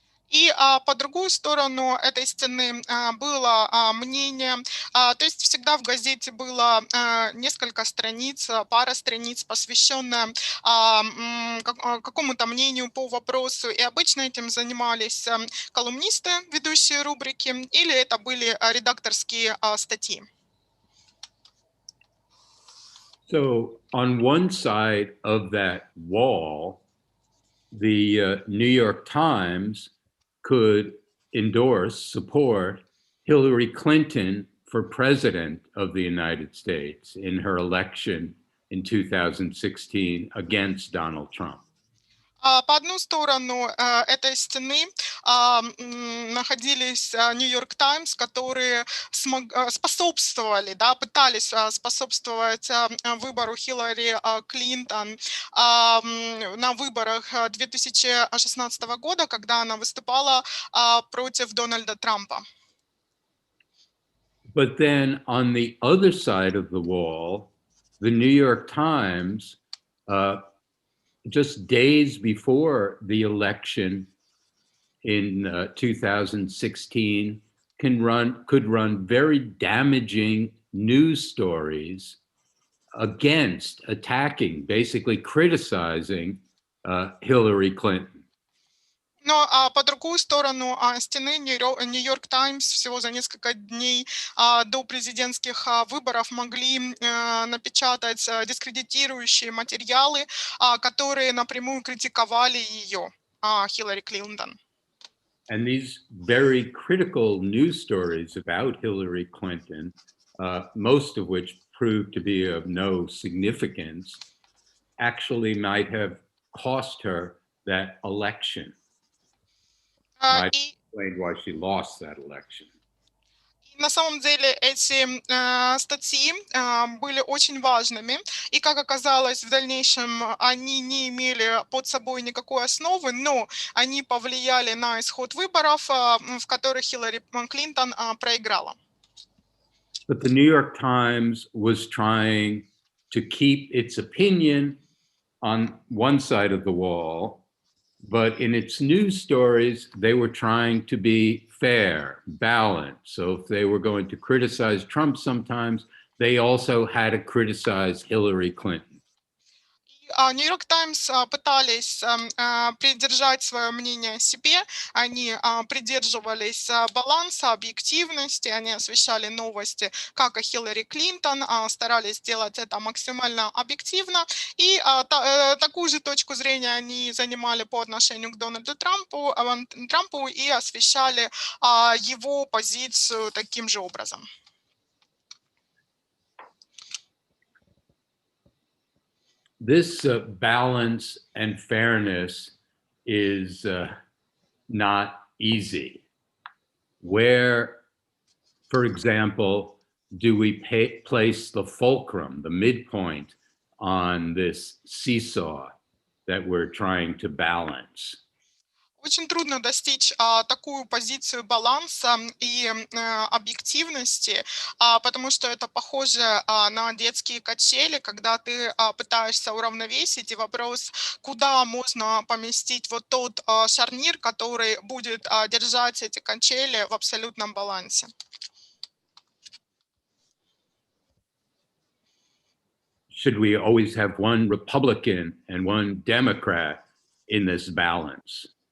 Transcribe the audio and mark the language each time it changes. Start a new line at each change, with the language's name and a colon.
Russian: И по другую сторону этой стены было мнение, то есть всегда в газете было несколько страниц, пара страниц, посвященная какому-то мнению по вопросу, и обычно этим занимались колумнисты, ведущие рубрики, или это были редакторские статьи.
English: So on one side of that wall, the New York Times could support Hillary Clinton for president of the United States in her election in 2016 against Donald Trump.
Russian: По одну сторону этой стены находились Нью-Йорк Таймс, которые способствовали, пытались способствовать выбору Хиллари Клинтон на выборах 2016 года, когда она выступала против Дональда Трампа.
English: But then on the other side of the wall, the New York Times, just days before the election in 2016, could run very damaging news stories attacking, basically criticizing Hillary Clinton.
Russian: Но по другую сторону стены Нью-Йорк Таймс всего за несколько дней до президентских выборов могли напечатать дискредитирующие материалы, которые напрямую критиковали ее, Хиллари Клинтон.
English: And these very critical news stories about Hillary Clinton, most of which proved to be of no significance, actually might have cost her that election. Might explain why she lost that election.
Russian: На самом деле эти статьи были очень важными, и, как оказалось, в дальнейшем они не имели под собой никакой основы, но они повлияли на исход выборов, в которых Хиллари Клинтон проиграла.
English: But the New York Times was trying to keep its opinion on one side of the wall, but in its news stories, they were trying to be fair, balanced. So if they were going to criticize Trump sometimes, they also had to criticize Hillary Clinton.
Russian: New York Times пытались придержать свое мнение о себе, они придерживались баланса, объективности, они освещали новости, как о Хиллари Клинтон, старались сделать это максимально объективно, и такую же точку зрения они занимали по отношению к Дональду Трампу и освещали его позицию таким же образом.
English: This balance and fairness is not easy. Where, for example, do we place the fulcrum, the midpoint on this seesaw that we're trying to balance?
Russian: Очень трудно достичь такую позицию баланса и объективности, потому что это похоже на детские качели, когда ты пытаешься уравновесить, и вопрос, куда можно поместить вот тот шарнир, который будет держать эти качели в абсолютном балансе.
English: Should we always have one Republican and one Democrat in this balance?